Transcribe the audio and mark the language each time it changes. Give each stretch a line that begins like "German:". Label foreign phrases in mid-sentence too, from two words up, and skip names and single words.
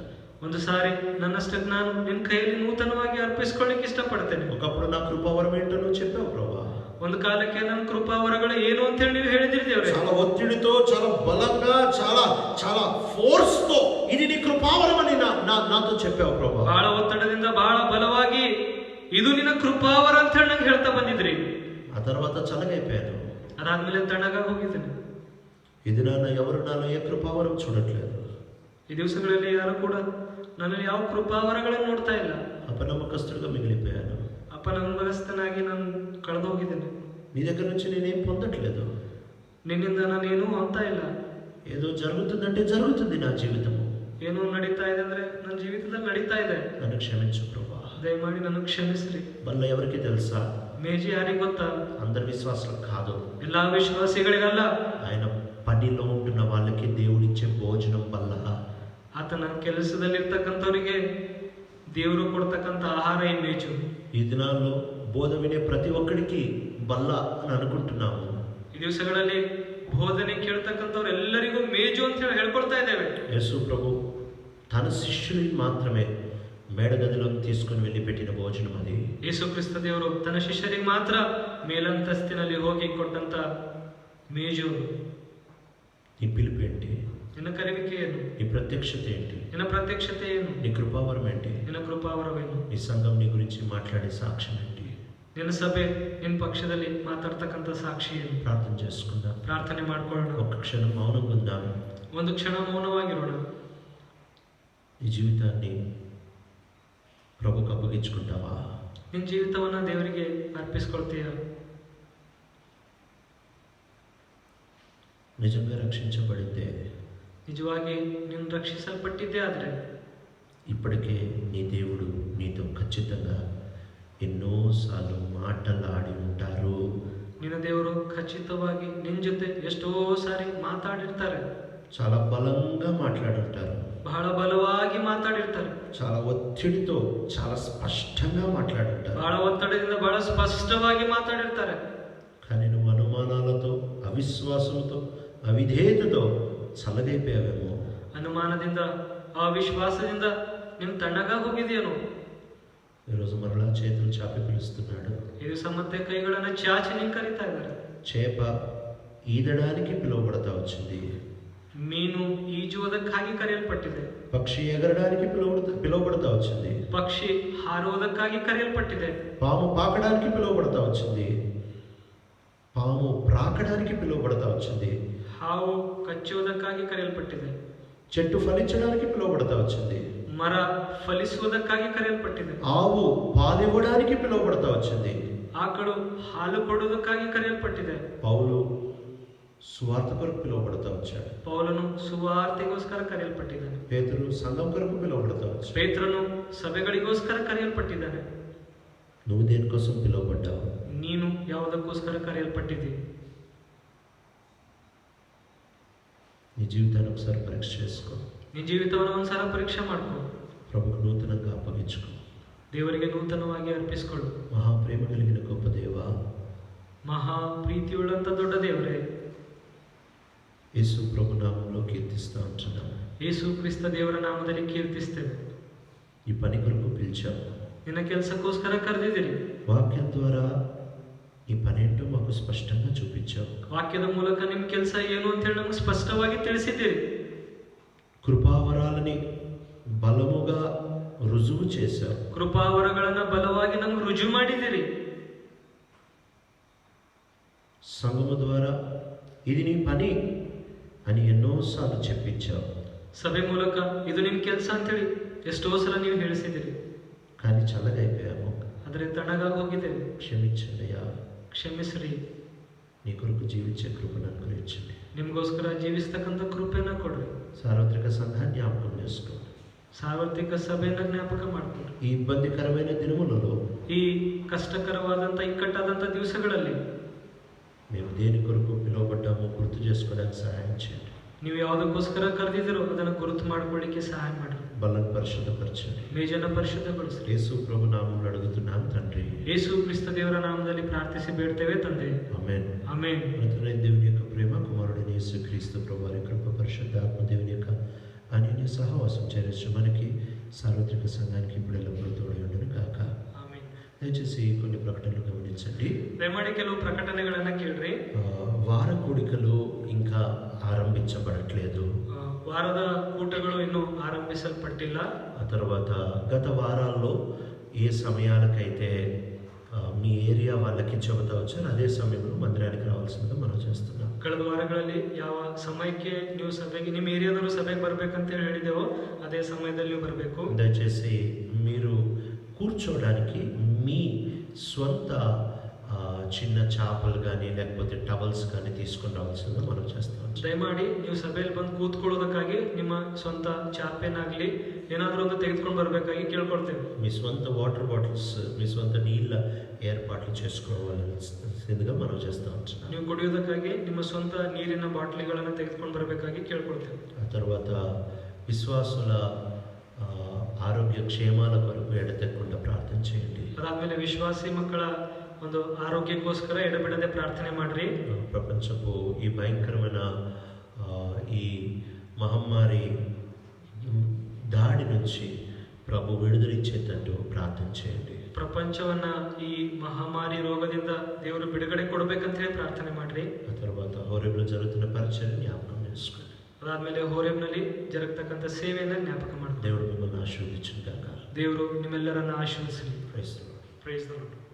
Kannada: ಒಂದು ಸಾರಿ ನನ್ನಷ್ಟಕ್ಕೆ ನಾನು ನಿನ್ನ ಕೈಯಲ್ಲಿ ನೂತನವಾಗಿ ಅರ್ಪಿಸ್ಕೊಳ್ಳಿಕ್ಕೆ ಇಷ್ಟಪಡ್ತೇನೆ.
Telugu: ఒకప్పుడు నా కృపావరం ఏంటో నువ్వు చెప్పావు ప్రభా.
Kannada: ಒಂದು ಕಾಲಕ್ಕೆ ನನ್ನ ಕೃಪಾವರಗಳು ಏನು ಅಂತ ಹೇಳಿ ನೀವು ಹೇಳಿದಿರಿ ದೇವರೇ.
Telugu: చాలా ఒత్తిడితో, చాలా బలంగా, చాలా చాలా ఫోర్స్ తో ఇది నీ కృపావరం అని నాతో చెప్పావు ప్రభా.
Kannada: ಬಹಳ ಒತ್ತಡದಿಂದ, ಬಹಳ ಬಲವಾಗಿ ಇದು ನಿನ್ನ ಕೃಪಾವರ ಅಂತ ಹೇಳಿ ನಂಗೆ ಹೇಳ್ತಾ ಬಂದಿದ್ರಿ.
Telugu: ఆ తర్వాత చల్లగైపోయాను.
Kannada: ಅದಾದ್ಮೇಲೆ ತಣ್ಣಗಾಗಿ ಹೋಗಿದ್ದೇನೆ.
Telugu: ఇది ఎవరు నాలో ఏ కృపావరం చూడట్లేదు.
Kannada: ಈ ದಿವಸಗಳಲ್ಲಿ ಯಾರು ಕೂಡ ನನ್ನಲ್ಲಿ ಯಾವ ಕೃಪಾವರಗಳನ್ನು ನೋಡ್ತಾ ಇಲ್ಲ.
Telugu: అపనమ్మకస్తుడిగా మిగిలిపోయాను.
Kannada: ಅಪನಂಬಕಸ್ಥನಾಗಿ ನಾನು ಕಳೆದು ಹೋಗಿದ್ದೇನೆ.
Telugu: నీ దగ్గర నుంచి నేనేం పొందట్లేదు.
Kannada: ನಿನ್ನಿಂದ ನಾನೇನು ಹೊಂದ್ತಾ ಇಲ್ಲ.
Telugu: ఏదో జరుగుతుందంటే జరుగుతుంది నా జీవితము.
Kannada: ಏನು ನಡೀತಾ ಇದೆ ಅಂದ್ರೆ ನನ್ನ ಜೀವಿತದಲ್ಲಿ ನಡೀತಾ ಇದೆ.
Telugu: నన్ను క్షమించు ప్రభా.
Kannada: దయಮಾಡಿ ನನಗೆ ಕ್ಷಮಿಸ್ರಿ.
Telugu: బల్ల ఎవరికి తెలుసా?
Kannada: ಮೇಜಿ ಯಾರಿಗೆ ಗೊತ್ತಾ?
Telugu: అందరి విశ్వాసులకు కాదు,
Kannada: ಎಲ್ಲಾ ವಿಶ್ವಾಸಿಗಳಿಗಲ್ಲ.
Telugu: ఆయన పనిలో ఉంటున్న వాళ్ళకి దేవుడిచ్చే భోజనం బల్ల.
Kannada: ಆತನ ಕೆಲಸದಲ್ಲಿ ಇರ್ತಕ್ಕಂಥವರಿಗೆ ದೇವರು ಕೊಡ್ತಕ್ಕಂಥ ಆಹಾರ ಈ ಮೇಜು.
Telugu: ఈ దినాల్లో బోధ వినే ప్రతి ఒక్కడికి బల్ల అని అనుకుంటున్నాము.
Kannada: ಈ ದಿವಸಗಳಲ್ಲಿ ಬೋಧನೆ ಕೇಳ್ತಕ್ಕಂಥವ್ರು ಎಲ್ಲರಿಗೂ ಮೇಜು ಅಂತ ಹೇಳಿ ಹೇಳ್ಕೊಳ್ತಾ ಇದ್ದೇವೆ.
Telugu: యేసు ప్రభు తన శిష్యుని మాత్రమే మేడగదిలోకి తీసుకుని వెళ్ళి పెట్టిన భోజనం అది.
Kannada: ಯೇಸು ಕ್ರಿಸ್ತ ದೇವರು ತನ್ನ ಶಿಷ್ಯರಿಗೆ ಮಾತ್ರ ಮೇಲಂತಸ್ತಿನಲ್ಲಿ ಹೋಗಿ ಕೊಟ್ಟಂತ ಮೇಜು.
Telugu: నీ పిలుపు ఏంటి?
Kannada: ನಿನ್ನ ಕರೆವಿಕೆ ಏನು?
Telugu: నీ ప్రత్యక్షత ఏంటి?
Kannada: ನಿನ್ನ ಪ್ರತ್ಯಕ್ಷತೆ ಏನು?
Telugu: నీ కృపావరం ఏంటి?
Kannada: ನಿನ್ನ ಕೃಪಾವರವೇನು?
Telugu: నీ సంఘం నీ గురించి మాట్లాడే సాక్ష్యం ఏంటి?
Kannada: ನಿನ್ನ ಸಭೆ ನಿನ್ನ ಪಕ್ಷದಲ್ಲಿ ಮಾತಾಡ್ತಕ್ಕಂಥ ಸಾಕ್ಷಿ ಏನು?
Telugu: ప్రార్థన చేసుకుందాం.
Kannada: ಪ್ರಾರ್ಥನೆ ಮಾಡ್ಕೊಳ್ಳೋಣ.
Telugu: ఒక్క క్షణం మౌనంగా ఉందాం.
Kannada: ಒಂದು ಕ್ಷಣ ಮೌನವಾಗಿರೋಣ.
Telugu: నీ జీవితాన్ని ప్రభుకు అప్పగించుకుంటావా?
Kannada: ನಿನ್ನ ಜೀವಿತವನ್ನ ದೇವರಿಗೆ ಅರ್ಪಿಸ್ಕೊಳ್ತೀಯ?
Telugu: నిజంగా రక్షించబడితే,
Kannada: ನಿಜವಾಗಿ ನೀನು ರಕ್ಷಿಸಲ್ಪಟ್ಟಿದ್ದೇ ಆದ್ರೆ
Telugu: ఇప్పటికే నీ దేవుడు నీతో ఖచ్చితంగా ఎన్నోసార్లు మాటలాడి ఉంటారు.
Kannada: ನಿನ್ನ ದೇವರು ಖಚಿತವಾಗಿ ನಿನ್ನ ಜೊತೆ ಎಷ್ಟೋ ಸಾರಿ ಮಾತಾಡಿರ್ತಾರೆ.
Telugu: చాలా బలంగా మాట్లాడుంటారు.
Kannada: ಬಹಳ ಬಲವಾಗಿ ಮಾತಾಡಿರ್ತಾರೆ.
Telugu: చాలా ఒత్తిడితో, చాలా స్పష్టంగా మాట్లాడుంటారు.
Kannada: ಬಹಳ ಒತ್ತಡದಿಂದ ಬಹಳ ಸ್ಪಷ್ಟವಾಗಿ ಮಾತಾಡಿರ್ತಾರೆ.
Telugu: కానీ నువ్వు అనుమానాలతో, అవిశ్వాసంతో, అవిధేయతతో చల్లగైపోయావేమో.
Kannada: ಅನುಮಾನದಿಂದ, ಅವಿಶ್ವಾಸದಿಂದ ನಿಮ್ ತಣ್ಣಗಾಗಿ ಹೋಗಿದೆಯೇನೋ.
Telugu: ఈరోజు మరలా చేతులు చాపి పిలుస్తున్నాడు.
Kannada: ಈ ದಿವಸ ಮತ್ತೆ ಕೈಗಳನ್ನು ಚಾಚಿ ನಿಂಗೆ ಕರೀತಾ ಇದ್ದಾರೆ.
Telugu: చేప ఈదడానికి పిలువబడతా వచ్చింది.
Kannada: ಮೀನು ಈಜುವುದಕ್ಕಾಗಿ ಕರೆಯಲ್ಪಟ್ಟಿದೆ.
Telugu: పక్షి ఎగరడానికి పిలువబడతా వచ్చింది.
Kannada: ಪಕ್ಷಿ ಹಾರುವುದಕ್ಕಾಗಿ ಕರೆಯಲ್ಪಟ್ಟಿದೆ.
Telugu: పాము పాకడానికి పిలువబడతా వచ్చింది. పాము ప్రాకడానికి పిలువబడతా వచ్చింది.
Kannada: ಹಾವು ಕಚ್ಚುವುದಕ್ಕಾಗಿ ಕರೆಯಲ್ಪಟ್ಟಿದೆ.
Telugu: చెట్టు ఫలించడానికి పిలువబడతా వచ్చింది.
Kannada: ಮರ ಫಲಿಸುವುದಕ್ಕಾಗಿ ಕರೆಯಲ್ಪಟ್ಟಿದೆ.
Telugu: ఆవు పాలివ్వడానికి పిలువబడతా వచ్చింది.
Kannada: ಆಕಳು ಹಾಲು ಕೊಡುವುದಕ್ಕಾಗಿ ಕರೆಯಲ್ಪಟ್ಟಿದೆ.
Telugu: పౌలు సువార్త కొరకు పిలువబడతా వచ్చాడు.
Kannada: ಪೌಲನು ಸುವಾರ್ತೆಗೋಸ್ಕರ ಕರೆಯಲ್ಪಟ್ಟಿದ್ದಾನೆ.
Telugu: పేతురు సంఘం కొరకు పిలువబడతా వచ్చాడు.
Kannada: ಪೇತ್ರನು ಸಭೆಗಳಿಗೋಸ್ಕರ ಕರೆಯಲ್ಪಟ್ಟಿದ್ದಾನೆ.
Telugu: నువ్వు దేనికోసం పిలువబడ్డావు?
Kannada: ನೀನು ಯಾವುದಕ್ಕೋಸ್ಕರ ಕರೆಯಲ್ಪಟ್ಟಿದ್ದೀ?
Telugu: నీ జీవితాన్ని ఒకసారి పరీక్ష చేసుకో.
Kannada: ನಿನ್ನ ಜೀವಿತವನ್ನು ಒಂದ್ಸಲ ಪರೀಕ್ಷೆ ಮಾಡ್ಕೊ.
Telugu: ప్రభుకు నూతనంగా అప్పగించుకో.
Kannada: ದೇವರಿಗೆ ನೂತನವಾಗಿ ಅರ್ಪಿಸಿಕೊಳ್ಳು.
Telugu: మహాప్రేమ కలిగిన గొప్ప దేవా,
Kannada: ಮಹಾ ಪ್ರೀತಿಯುಳ್ಳಂತ ದೊಡ್ಡ ದೇವರೇ,
Telugu: యేసు ప్రభు నామంలో కీర్తిస్తూ ఉంటున్నాను.
Kannada: ಯೇಸು ಕ್ರಿಸ್ತ ದೇವರ ನಾಮದಲ್ಲಿ ಕೀರ್ತಿಸ್ತೇವೆ.
Telugu: ఈ పని కొరకు పిలిచావు.
Kannada: ನಿನ್ನ ಕೆಲಸಕ್ಕೋಸ್ಕರ ಕರೆದಿದ್ದೀರಿ.
Telugu: వాక్యం ద్వారా ఈ పని ఏంటో మాకు స్పష్టంగా చూపించావు.
Kannada: ವಾಕ್ಯದ ಮೂಲಕ ನಿಮ್ಮ ಕೆಲಸ ಏನು ಅಂತ ಹೇಳಿ ನಮಗೆ ಸ್ಪಷ್ಟವಾಗಿ ತಿಳಿಸಿದ್ದೀರಿ.
Telugu: కృపావరాలని బలముగా రుజువు చేశావు.
Kannada: ಕೃಪಾವರಗಳನ್ನ ಬಲವಾಗಿ ನಮ್ಗೆ ರುಜು ಮಾಡಿದ್ದೀರಿ.
Telugu: సంఘము ద్వారా ఇది నీ పని అని ఎన్నోసార్లు చెప్పించావు.
Kannada: ಸಭೆ ಮೂಲಕ ಇದು ನಿಮ್ಮ ಕೆಲಸ ಅಂತೇಳಿ ಎಷ್ಟೋ ಸಲ ನೀವು ಹೇಳಿಸಿದ್ದೀರಿ.
Telugu: కానీ చల్లగైపోయాము.
Kannada: ಆದರೆ ತಣ್ಣಗಾಗಿ ಹೋಗಿದ್ದೇವೆ.
Telugu: క్షమించండియా.
Kannada: ಕ್ಷಮಿಸ್ರಿ.
Telugu: నీ కొరకు జీవించే కృపను అనుగ్రహించండి.
Kannada: ನಿಮಗೋಸ್ಕರ ಜೀವಿಸ್ತಕ್ಕಂಥ ಕೃಪೆನ ಕೊಡ್ರಿ.
Telugu: సార్వత్రిక సంఘాన్ని జ్ఞాపకం చేసుకోండి.
Kannada: ಸಾರ್ವತ್ರಿಕ ಸಭೆಯನ್ನು ಜ್ಞಾಪಕ ಮಾಡಿಕೊಡ್ರಿ.
Telugu: ఈ ఇబ్బందికరమైన దినములలో,
Kannada: ಈ ಕಷ್ಟಕರವಾದಂಥ ಇಕ್ಕಟ್ಟಾದಂಥ ದಿವಸಗಳಲ್ಲಿ
Telugu: మేము దేని కొరకు పిలువబడ్డామో గుర్తు చేసుకోవడానికి సహాయం చేయండి.
Kannada: ನೀವು ಯಾವುದಕ್ಕೋಸ್ಕರ ಕರೆದಿದ್ದೀರೋ ಅದನ್ನು ಗುರುತು ಮಾಡ್ಕೊಳ್ಳಿಕ್ಕೆ ಸಹಾಯ ಮಾಡ್ರಿ.
Telugu: బలను పరిశుద్ధపరచండి.
Kannada: ಮೇಜನ ಪರಿಶುದ್ಧಗೊಳಿಸ್ರಿ.
Telugu: యేసు ప్రభు నామములో అడుగుతున్నాం తండ్రి.
Kannada: ಯೇಸು ಕ್ರಿಸ್ತ ದೇವರ ನಾಮದಲ್ಲಿ ಪ್ರಾರ್ಥಿಸಿ ಬೇಡ್ತೇವೆ ತಂದೆ.
Telugu: ఆమేన్.
Kannada: ಆಮೆನ್.
Telugu: మృతులైన దేవుని యొక్క ప్రేమ, కుమారుడైన యేసు క్రీస్తు ప్రభు వారి కృప, పరిశుద్ధాత్మ దేవుని యొక్క అన్యోన్య సహవాసం చేరచ్చు మనకి, సార్వత్రిక సంఘానికి ఇప్పుడు ఎల్లప్పుడూ తోడై ఉండును గాక.
Kannada: ಆಮೆನ್.
Telugu: దయచేసి కొన్ని ప్రకటనలు గమనించండి.
Kannada: ದಯಮಾಡಿ ಕೆಲವು ಪ್ರಕಟಣೆಗಳನ್ನ ಕೇಳ್ರಿ.
Telugu: వార కూడికలు ఇంకా ఆరంభించబడట్లేదు.
Kannada: ವಾರದ ಕೂಟಗಳು ಇನ್ನೂ ಆರಂಭಿಸಲ್ಪಟ್ಟಿಲ್ಲ.
Telugu: ఆ తర్వాత గత వారాల్లో ఏ సమయాలకైతే మీ ఏరియా వాళ్ళకి చెబుతా వచ్చారు అదే సమయంలో మందిరానికి రావాల్సిందిగా మనం చేస్తున్నాం.
Kannada: ಕಳೆದ ವಾರಗಳಲ್ಲಿ ಯಾವ ಸಮಯಕ್ಕೆ ನೀವು ಸಭೆಗೆ, ನಿಮ್ಮ ಏರಿಯಾದವರು ಸಭೆಗೆ ಬರ್ಬೇಕಂತ ಹೇಳಿದೆವೋ ಅದೇ ಸಮಯದಲ್ಲಿ ನೀವು ಬರಬೇಕು.
Telugu: దయచేసి మీరు కూర్చోవడానికి మీ స్వంత చిన్న చాపలు కానీ లేకపోతే టవల్స్ కానీ తీసుకొని రావాల్సిందిగా మనం చేస్తాం.
Kannada: ದಯಮಾಡಿ ನೀವು ಸಭೆಯಲ್ಲಿ ಬಂದು ಕೂತ್ಕೊಳ್ಳೋದಕ್ಕಾಗಿ ನಿಮ್ಮ ಸ್ವಂತ ಚಾಪೆನಾಗ್ಲಿ ಏನಾದರೂ ಒಂದು ತೆಗೆದುಕೊಂಡು ಬರಬೇಕಾಗಿ ಕೇಳ್ಕೊಳ್ತೇವೆ.
Telugu: మీ స్వంత
English: water bottles,
Telugu: మీ స్వంత నీళ్ళ ఏర్పాట్లు చేసుకోవాల్సిందిగా మనం చేస్తూ ఉంటున్నాం.
Kannada: ನೀವು ಕುಡಿಯೋದಕ್ಕಾಗಿ ನಿಮ್ಮ ಸ್ವಂತ ನೀರಿನ ಬಾಟ್ಲಿಗಳನ್ನು ತೆಗೆದುಕೊಂಡು ಬರಬೇಕಾಗಿ ಕೇಳ್ಕೊಳ್ತೇವೆ.
Telugu: ఆ తర్వాత విశ్వాసుల ఆరోగ్య క్షేమాల కొరకు ఎడతెక్కకుండా ప్రార్థన చేయండి.
Kannada: ಅದಾದ್ಮೇಲೆ ವಿಶ್ವಾಸಿ ಮಕ್ಕಳ ಒಂದು ಆರೋಗ್ಯಕ್ಕೋಸ್ಕರ ಎಡಬಿಡದೆ ಪ್ರಾರ್ಥನೆ ಮಾಡ್ರಿ.
Telugu: ప్రపంచపు ఈ భయంకరమైన ఈ మహమ్మారి దాడి నుంచి ప్రభు విడుదలిచ్చేటట్టు ప్రార్థన చేయండి.
Kannada: ప్రపంచవನ್ನ ఈ మహమ్మారి రోగದಿಂದ ದೇವರು ಬಿಡುಗಡೆ ಕೊಡಬೇಕಂತ ಹೇಳಿ ಪ್ರಾರ್ಥನೆ ಮಾಡ್ರಿ.
Telugu: ఆ తర్వాత హోరేబులో జరుగుతున్న పరిచర్య జ్ఞాపకం చేసుకోండి.
Kannada: ಅದಾದ್ಮೇಲೆ ಹೋರೇಬ್ನಲ್ಲಿ ಜರುಗತಕ್ಕಂಥ ಸೇವೆಯನ್ನ ಜ್ಞಾಪಕ ಮಾಡಿ.
Telugu: దేవుడు మిమ్మల్ని ఆశీర్వదించును గాక.
Kannada: ದೇವರು ನಿಮ್ಮೆಲ್ಲರನ್ನ ಆಶೀರ್ವದಿಸಲಿ.
English: Praise the Lord. Praise the Lord.